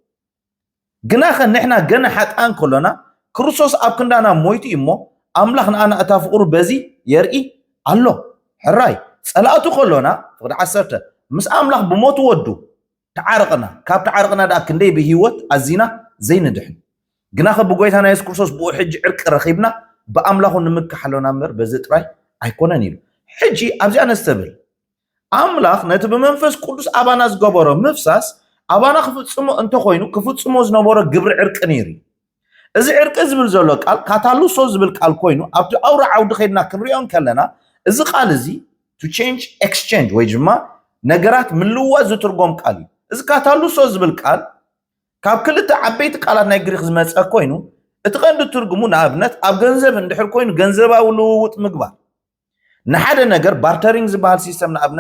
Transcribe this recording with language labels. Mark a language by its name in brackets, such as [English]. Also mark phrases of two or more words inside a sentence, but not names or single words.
[Tigrinya] ግና ኸ ንሕና ገና ሓጥኣን ከሎና ክርስቶስ ኣብ ክንዳና ሞይቱ እሞ ኣምላኽ ንኣና እታ ፍቕሩ በዚ የርኢ ኣሎ ሕራይ ጸላእቱ ከሎና ፍቕዲ 10 ምስ ኣምላኽ ብሞቱ ወዱ ተዓርቕና ካብ ተዓርቕና ዳ ክንደይ ብሂወት ኣዚና ዘይንድሕን ግና ኸ ብጎይታና ኢየሱስ ክርስቶስ ብኡ ሕጂ ዕርቂ ረኺብና ብኣምላኹ ንምክሓለና እምበር በዚ ጥራይ ኣይኮነን ኢሉ ሕጂ ኣብዚኣ ነስተብል ኣምላኽ ነቲ ብመንፈስ ቅዱስ ኣባና ዝገበሮ ምፍሳስ ኣባና ክፍጽሞ እንተኮይኑ ክፍጽሞ ዝነበሮ ግብሪ ዕርቂ ነይሩ እዚ ዕርቂ ዝብል ዘሎ ቃል ካታሉሶ ዝብል ቃል ኮይኑ ኣብቲ ኣውራ ዓውዲ ኸይድና ክንሪኦን ከለና እዚ ቃል እዚ [English] to change exchange [Tigrinya] ወይ ድማ ነገራት ምልዋዝ ዝትርጎም ቃል እዩ እዚ ካታሉሶ ዝብል ቃል ካብ ክልተ ዓበይቲ ቃላት ናይ ግሪክ ዝመፀ ኮይኑ እቲ ቀንዲ ትርጉሙ ንኣብነት ኣብ ገንዘብ እንድሕር ኮይኑ ገንዘባዊ ልውውጥ ምግባር ንሓደ ነገር ባርተሪንግ ዝበሃል ሲስተም ንኣብነት